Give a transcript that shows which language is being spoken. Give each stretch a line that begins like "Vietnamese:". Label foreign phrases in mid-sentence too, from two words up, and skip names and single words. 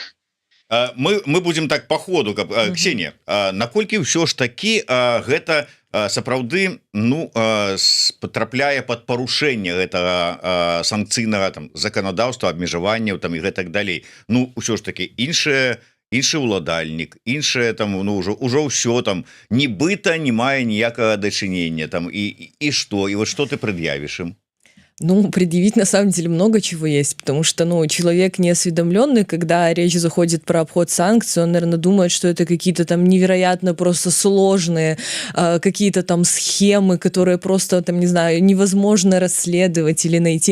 Russian: Мы будем так по ходу,
Belarusian: Ксения, наколькі ўсё ж таки гэта сапраўды, ну, потрапляе под парушэнне гэтага санкцыйнага там заканадаўства, абмежаванняў там і гэтак далей. Ну, ўсё ж таки іншы ўладальнік, іншае там, ну, ўжо ўсё там нібыта не мае ніякага дачынення там, і што, і вот што ты прад'явіш ім? Ну,
Russian: предъявить на самом деле много чего есть, потому что, ну, человек неосведомленный, когда речь заходит про обход санкций, он, наверное, думает, что это какие-то там невероятно просто сложные какие-то там схемы, которые просто, там, не знаю, невозможно расследовать или найти.